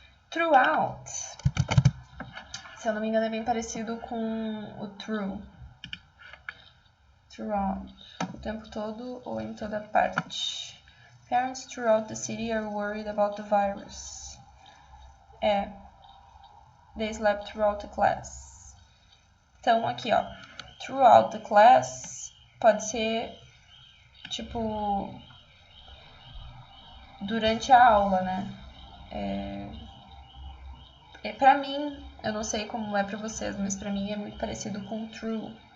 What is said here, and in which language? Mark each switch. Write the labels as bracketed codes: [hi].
[pt] Throughout. Se eu não me engano, é bem parecido com o through. Throughout. O tempo todo ou em toda parte. [en] Parents throughout the city are worried about the virus. They slept throughout the class. [pt] Então, aqui, ó. [en] Throughout the class [pt] pode ser, tipo, durante a aula, né? Pra mim, eu não sei como é pra vocês, mas pra mim é muito parecido com through.